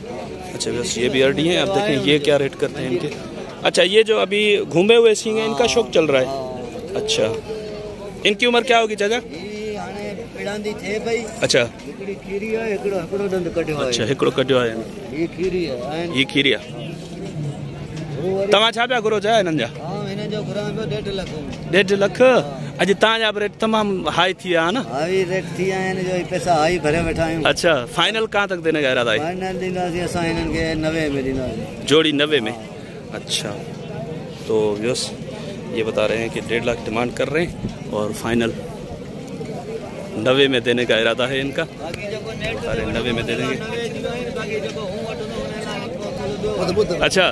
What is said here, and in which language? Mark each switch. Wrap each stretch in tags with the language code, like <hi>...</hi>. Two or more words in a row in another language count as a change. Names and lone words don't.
<hi>अच्छा, बस ये भी अर्डी हैं। आप देखें ये क्या रेट करते हैं इनके। अच्छा, ये जो अभी घूमे हुए सींग हैं, इनका शौक चल रहा है। अच्छा, इनकी उम्र क्या होगी चाचा? अच्छा, अच्छा,</hi> <sd>हिकड़ो कटियो है। ये खीरिया तव्हां छा पिया घुरो छा हिननि जा? 1.5 लख। अॼु तव्हांजा रेट तमामु हाई थी विया न? हाई रेट थी विया आहिनि, जो पैसा हाई भरे वेठा आहियूं।</sd> <hi>अच्छा, फाइनल कहाँ तक देने का इरादा है?</hi> <sd>फाइनल ॾींदासीं असां हिननि खे 90 में ॾींदासीं।</sd> <hi>जोड़ी 90 में? अच्छा, तो यस ये बता रहे हैं कि 1.5 लाख डिमांड कर रहे हैं और फाइनल 90 में देने का इरादा है इनका। बता रहे 90 में दे देंगे। अच्छा,</hi>